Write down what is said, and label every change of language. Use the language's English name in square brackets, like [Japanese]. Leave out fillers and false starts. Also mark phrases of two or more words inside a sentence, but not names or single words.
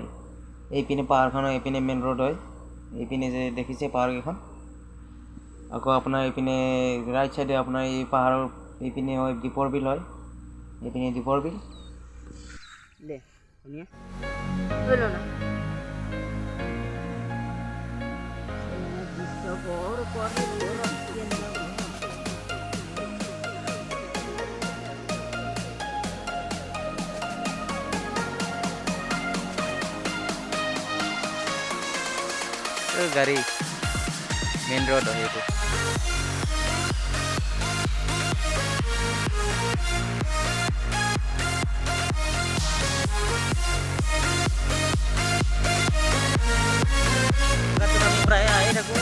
[Assamese] এইপিনে পাহাৰখনৰ এইপিনে [English] main road [Assamese] হয়, এইপিনে যে দেখিছে পাহাৰকেইখন। আকৌ আপোনাৰ এইপিনে [English] right sideে [Assamese] আপোনাৰ এই পাহাৰৰ এইপিনে হয় দীপৰ বিল হয়, এইপিনে দীপৰ বিল। [Hindi] ले सुनिए बोलो ना जिसको और पर बोलो ये ना [Assamese] গাড়ী [English] main road [Assamese] হয় এইটো। আমি প্ৰায় আহি থাকোঁ।